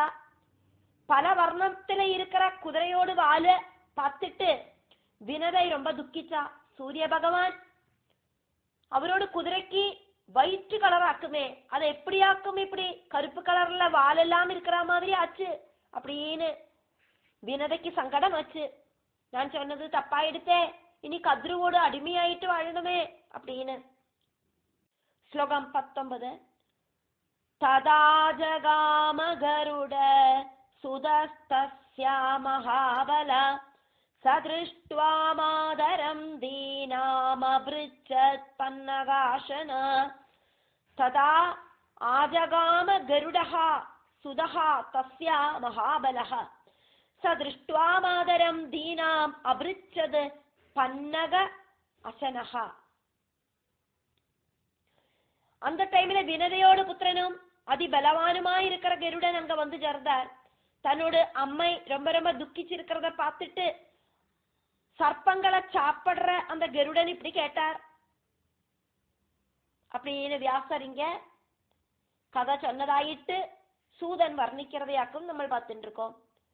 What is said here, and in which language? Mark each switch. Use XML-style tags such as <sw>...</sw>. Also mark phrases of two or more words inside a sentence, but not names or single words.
<ta>பல வர்ணத்துல இருக்கிற குதிரையோடு வாழ பார்த்துட்டு வினதை ரொம்ப துக்கிச்சா. சூரிய பகவான் அவரோட குதிரைக்கு</ta> <en>white colour</en> <ta>ஆக்குமே, அதை எப்படி ஆக்கும், இப்படி கருப்பு கலர்ல வால் எல்லாம் இருக்கிற மாதிரி ஆச்சு அப்படின்னு வினதைக்கு சங்கடம் ஆச்சு.</ta> <ml>ഞാൻ சொன்னது തപ്പായെടുത്തേ, ഇനി കദ്രുവോട് അടിമയായിട്ട് വാഴണമേ அப்படின்னு. ശ്ലോകം 19.</ml> <sa>തദാ ജഗാമ ഗരുഡ സുതസ്തസ്യ മഹാബല സദൃഷ്ട്വാ മാതരം ദീനാമഭൃച്ഛത് പന്നകാശന. തദാ ആജഗാമ ഗരുഡഃ സുതഃ തസ്യ മഹാബലഃ സദൃഷ്ട്വാ മാതരം ദീനാം അഭൃച്ഛത് പന്നക അശനഃ.</sa> <ta>அந்த டைம்ல வினதையோட புத்திரனும் அதிபலவானுமாய் இருக்கிற கருடன் அங்க வந்து சேர்ந்தார். தன்னோட அம்மை ரொம்ப ரொம்ப துக்கிச்சிருக்கிறத பார்த்துட்டு சர்ப்பங்களை சாப்பிடுற அந்த கருடன் இப்படி கேட்டார் அப்படின்னு வியாசர் இங்க கதை சொன்னதாயிட்டு சூதன் வர்ணிக்கிறதையாக்கும் நம்ம பார்த்துட்டு இருக்கோம்.</ta>